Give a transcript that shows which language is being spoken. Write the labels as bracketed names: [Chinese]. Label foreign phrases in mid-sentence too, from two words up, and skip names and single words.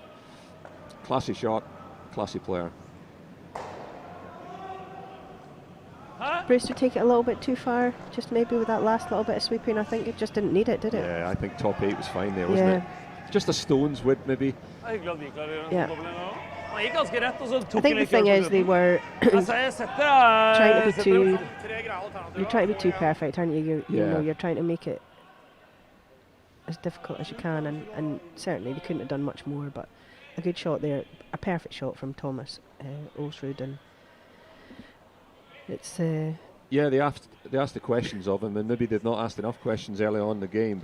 [English] Classy shot, classy player. Brewster take it a little bit too far, just maybe with that last little bit of sweeping. I think it just didn't need it, did it? Yeah, I think top 8 was fine there, wasn't it? Just a stone's width, maybe. Yeah. [Norwegian] Han gikk ganske rett, og så [English] I [Norwegian] tok [English] think the thing is they were [Norwegian] Jeg setter [English] trying to be too. [Norwegian] Tre greie alternativer. [English] You're trying to be too perfect, aren't you? You know, Yeah. you're trying to make it as difficult as you can, and certainly they couldn't have done much more. But a good shot there, a perfect shot from Thomas Ulsrud, and it's. Yeah, they asked the questions of him, and maybe they've not asked enough questions early on in the game.